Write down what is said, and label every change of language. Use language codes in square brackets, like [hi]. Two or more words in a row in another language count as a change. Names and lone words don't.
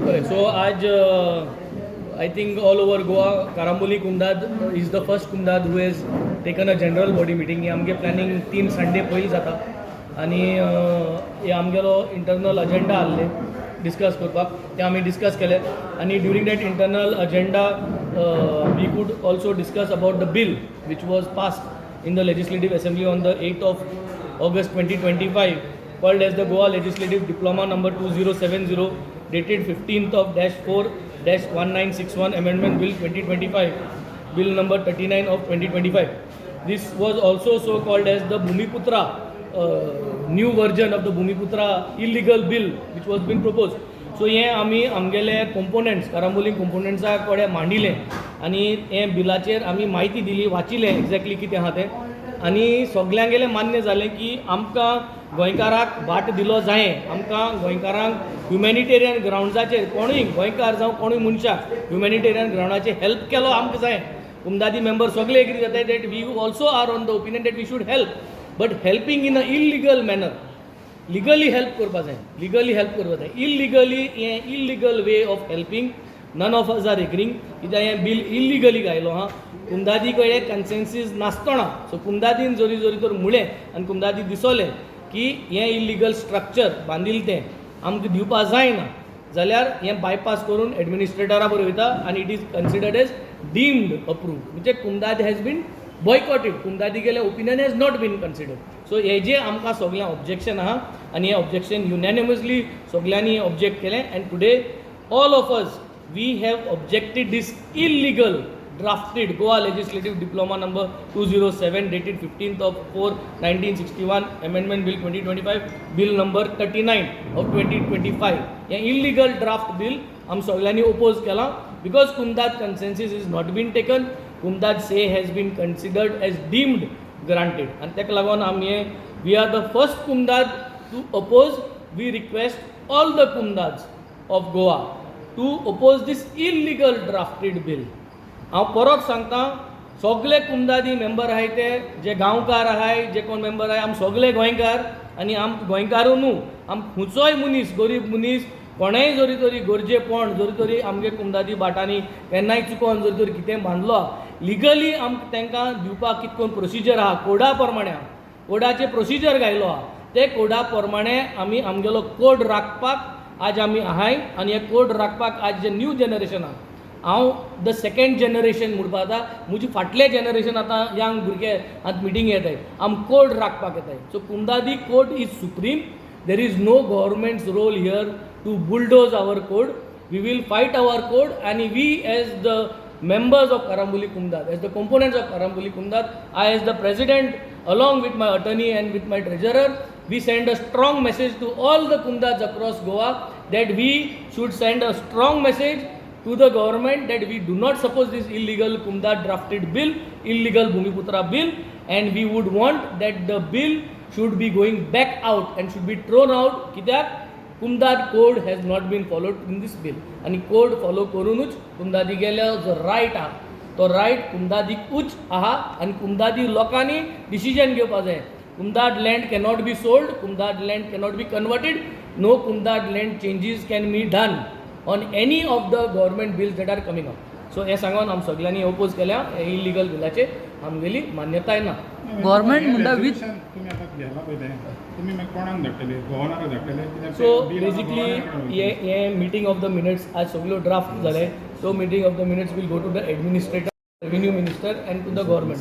[en] बरें, so आज I think all over Goa Karamboli Kumdad is the first Kumdad who has taken a general body meeting. [kok] ही आमगे प्लॅनिंग 3 संडे पयलीं जाता आनी हे आमगेलो [en] internal agenda [kok] आहले डिस्कस करपाक, ते आमी डिस्कस केले आनी [en] during that internal agenda we could also discuss about the bill which was passed in the Legislative Assembly on the 8th of August 2025 called as the Goa Legislative Diploma number 2070 dated 15th of -4-1961 Amendment Bill 2025, Bill number 39 of 2025. This was also so called as the Bhumiputra new version of the Bhumiputra illegal bill which was being proposed. [kok] सो हे आमी आमगेले कंपोनंट्स कारांबोली कंपोनंट्सा कडेन मांडिले आनी हे बिलाचेर आमी म्हायती दिली, वाचिलें एक्झॅक्टली कितें आहा तें आनी सगल्यांगेलें मान्य जालें की आमकां गोंयकाराक बाट दिलो जायें. आमकां गोंयकारांक [en] humanitarian groundsacher [kok] कोणूय गोंयकार जावं कोणूय मनशाक [en] humanitarian groundacher [kok] हेल्प केलो आमकां जाय. कुमदादी मेंबर सगळे एग्री जाताय [en] that we also are on the opinion that we should help, but helping in a illegal manner. legally help [kok] करपा जाय, [en] legally help [kok] करपा जाय. [en] illegally हे illegal way of helping none of us are agreeing. [kok] कित्याक हें बिल इल्लिगली गायलो हां. कुमदादी कडेन कन्सेन्सीस नासतना, सो कुमदादीन जोरी जोरी तर मुळें आनी कुमदादी दिसोलें की हें [en] illegal structure [kok] बांदिल्लें तें आमकां दिवपा जायना जाल्यार हें बायपास करून एडमिनिस्ट्रेटरा बरोयता आनी [en] it is considered as deemed approve. म्हणजे Kumdad has been boycotted. Kumdadi गेले opinion has not been considered. [kok] सो हेजें आमकां सगळ्यांक ऑब्जेक्शन आहा आनी हें ऑब्जेक्शन युनॅनिमसली सगळ्यांनी ऑब्जेक्ट केलें [en] and today all of us we have objected this illegal drafted Goa Legislative Diploma number 207 dated 15th of 4-1961 Amendment Bill 2025, Bill number 39 of 2025. हे illegal draft bill [kok] आम सगळ्यांनी oppose केला [en] because Kumdad consensus is not been taken. Kumdad say has been considered as deemed granted and [kok] तेका लागून आमी [en] we are the first Kumdad to oppose. We request all the Kumdads of Goa to oppose this illegal drafted bill. [kok] हांव परत सांगता, सगळे कुमदादी मेंबर आहाय ते जे गांवकार आहाय जे कोण मेंबर आहाय आम सगळे गोंयकार आनी आम गोंयकारू न्हू, आम खंयचोय मनीस गरीब मनीस कोणेय जरी तरी गरजेपण जरी तरी आमगे कुमदादी बाटांनी केन्नाय चुकोन जरी तरी कितें बांदलो लिगली आम तांकां दिवपाक कितें करून प्रोसिजर आहा कोडा प्रमाणे कोडाचे प्रोसिजर गायलो आहा ते कोडा प्रमाणे आमी आमगेलो कोड राखपाक आज आमी आहाय आनी हे कोड राखपाक आज जे [en] new generation [kok] आहा हांव [en] the second generation [kok] म्हणपा आतां म्हजी फाटले जनरेशन आतां यंग भुरगे आतां मिटींग येताय आम कोड राखपाक येताय. [en] so Kumdadi code is supreme. there is no government's role here to bulldoze our code. we will fight our code आनी we as the members of Karamboli Kumdad, as the components of Karamboli Kumdad, I as the president along with my attorney and with my treasurer, we send a strong message to all the Kumdads across Goa that we should send a strong message to the government that we do not support this illegal Kumdad drafted bill, illegal Bhumiputra bill, and we would want that the bill should be going back out and should be thrown out. Kityak Kumdad code has not been followed in this bill. [kok] आणि [en] code follow [kok] करूनच कुमदादी गेल्या जो रायट आहा तो रायट कुमदादीक उच आहा आनी कुमदादी लोकांनी डिसिजन घेवपा जाय. [en] Kumdad land cannot be sold, Kumdad land cannot be converted, no Kumdad land changes can be done on any of the government bills that are coming up. [kok] सो हे सांगून आम सगळ्यांनी ओपोज केल्या इलिगल बिलाचे आमगेली मान्यताय ना. गव्हर्मेंट म्हणटा वीथ [mr] तुम्ही आता घ्यायला [kok] पळय तुम्ही मागीर कोणाक धाडटले गव्हर्नराक धाडटले. [en] so basically [kok] हे [en] meeting of the minutes [kok] आज सगळ्यो ड्राफ्ट जाले. [en] so meeting of the minutes will go to the administrator, revenue minister and to the government.